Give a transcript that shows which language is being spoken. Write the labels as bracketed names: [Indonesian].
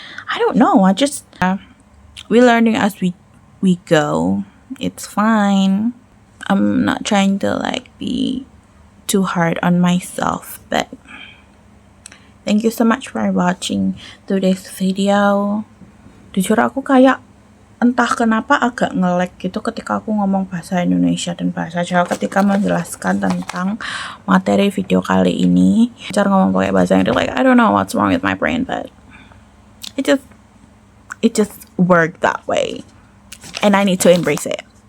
[English] I don't know, I just we learning as we go. It's fine. I'm not trying to like be too hard on myself, but thank you so much for watching today's video. [Indonesian] Jujur aku kayak entah kenapa agak nge-lag gitu ketika aku ngomong bahasa Indonesia dan bahasa Jawa ketika menjelaskan tentang materi video kali ini. Cara ngomong pakai bahasa Inggris, [English] like I don't know what's wrong with my brain, but it just worked that way, and I need to embrace it.